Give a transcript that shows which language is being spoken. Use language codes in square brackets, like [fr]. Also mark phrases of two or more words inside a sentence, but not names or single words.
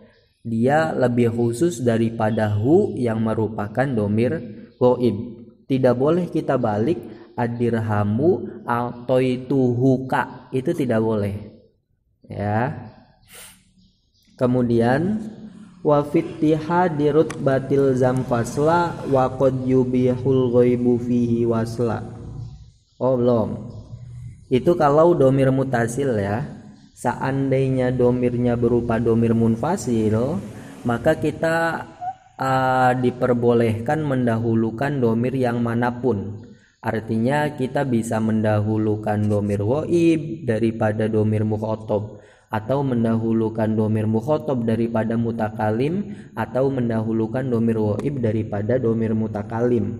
[id] Dia lebih khusus daripada hu yang merupakan domir ghaib. Tidak boleh kita balik [ar] الدرهم أعطيتهوك, [id] itu tidak boleh ya. [ar] Kemudian وفي اتحاد رتبة الزم فصلا وقد يبيح الغيب فيه وصلا. [id] Oh belum. Itu kalau domir mutasil ya. Seandainya domirnya berupa domir munfasil, maka kita diperbolehkan mendahulukan domir yang manapun. Artinya kita bisa mendahulukan domir ghaib daripada domir mukhatab, atau mendahulukan domir mukhatab daripada mutakalim, atau mendahulukan domir ghaib daripada domir mutakalim.